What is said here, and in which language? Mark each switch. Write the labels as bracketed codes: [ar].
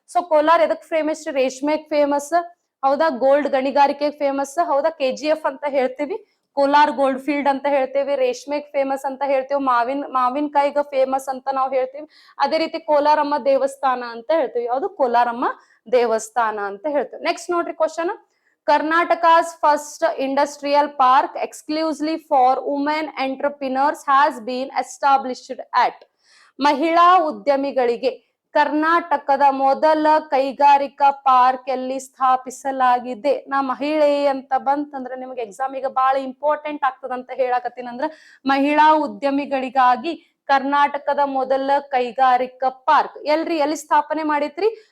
[kn] So Kolar ಎದಕ್ famous? ರೇಷ್ಮೆಗ್ famous, ಹೌದಾ? Gold ಗಣಿಗಾರಿಕೆ ಫೇಮಸ್, ಹೌದಾ? KGF ಅಂತ ಹೇಳ್ತೀವಿ. ಕೋಲಾರ್ ಗೋಲ್ಡ್ ಫೀಲ್ಡ್ ಅಂತ ಹೇಳ್ತೇವಿ. ರೇಷ್ಮೆಗ್ ಫೇಮಸ್ ಅಂತ ಹೇಳ್ತೇವೆ. ಮಾವಿನಕಾಯಿಗ ಫೇಮಸ್ ಅಂತ ನಾವು ಹೇಳ್ತೀವಿ. ಅದೇ ರೀತಿ ಕೋಲಾರಮ್ಮ ದೇವಸ್ಥಾನ ಅಂತ ಹೇಳ್ತೀವಿ. ಯಾವುದು? ಕೋಲಾರಮ್ಮ ದೇವಸ್ಥಾನ ಅಂತ ಹೇಳ್ತೀವಿ. ನೆಕ್ಸ್ಟ್ ನೋಡ್ರಿ question, [en] Karnataka's first industrial park exclusively for women entrepreneurs has been established at? [kn] ಮಹಿಳಾ ಉದ್ಯಮಿಗಳಿಗೆ ಕರ್ನಾಟಕದ ಮೊದಲ ಕೈಗಾರಿಕಾ ಪಾರ್ಕ್ ಎಲ್ಲಿ ಸ್ಥಾಪಿಸಲಾಗಿದೆ? ನಾ ಮಹಿಳೆ ಅಂತ ಬಂತಂದ್ರೆ ನಿಮಗೆ ಎಕ್ಸಾಮ್ ಈಗ ಬಹಳ ಇಂಪಾರ್ಟೆಂಟ್ ಆಗ್ತದಂತ ಹೇಳಕತ್ತೀನಿ. ಅಂದ್ರೆ ಮಹಿಳಾ ಉದ್ಯಮಿಗಳಿಗಾಗಿ ಕರ್ನಾಟಕದ ಮೊದಲ ಕೈಗಾರಿಕಾ ಪಾರ್ಕ್ ಎಲ್ಲಿ ಸ್ಥಾಪನೆ ಮಾಡೈತ್ರಿ?